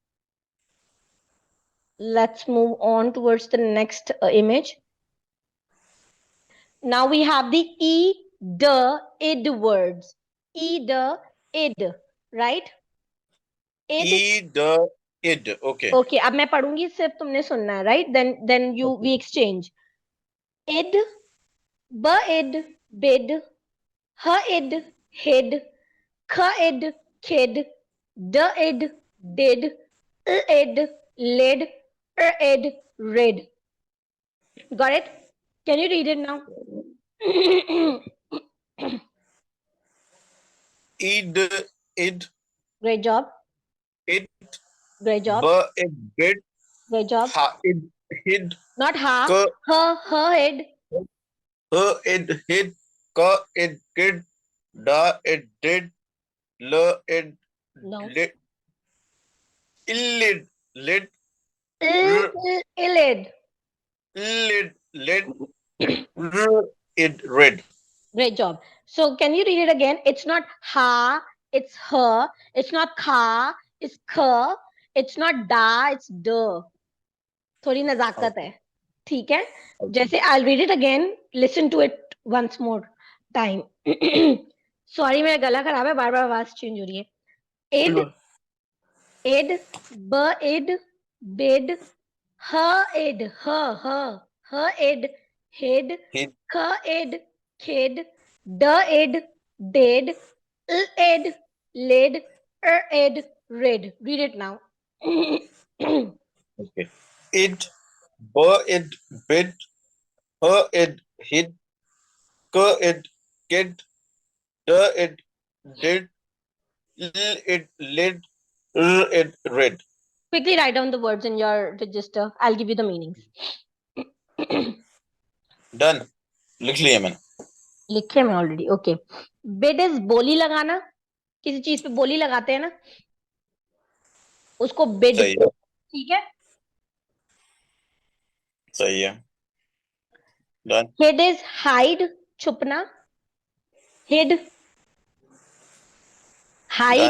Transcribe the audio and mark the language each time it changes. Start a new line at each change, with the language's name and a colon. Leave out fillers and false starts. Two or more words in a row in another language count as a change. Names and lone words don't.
English: Let's move on towards the next image. Now we have the e, the, id words. E, the, id, right? Id. E, the, id. Okay.
Hindi: Okay, अब मैं पढ़ूंगी, सिर्फ तुमने सुनना है,
English: right? Then we exchange. Id, id, bid, id, hid, id, kid, id, did, id, lid, id, rid. Got it? Can you read it now? Id, id. Great job. It. Great job. It, bid. Great job. Ha, id, hid. Not ha. Ka, Her, hid. id, hid. Ka, it, kid. Da, it, did. La, it, No. lit. Illid, lit. Illid. Lid, lid. It, red. Great job. So can you read it again? It's not ha, it's her. It's not ka, it's ka. It's not da, it's d.
Hindi: थोड़ी नजाकत है,
English: Okay.
Hindi: ठीक है?
English: Okay. जैसे I'll read it again, listen to it once more time. Sorry,
Hindi: मेरा गला खराब है, बार बार आवाज चेंज हो रही है.
English: Id, id, id, bid, id, id, hid, He id, kid, id, did, id, lid, id, rid. Read it now. okay. It, it, bit, it, hid, it, kid, it, did, it, lid, it, read. Quickly write down the words in your register. I'll give you the meanings. Done.
Hindi: लिख लिया मैंने. लिखे मैं
English: already. okay. bid is
Hindi: बोली लगाना. किसी चीज पे बोली लगाते हैं ना, उसको बिड. सही है. ठीक है. सही है. Done.
English: hid is hide,
Hindi: छुपना.
English: hid, hide,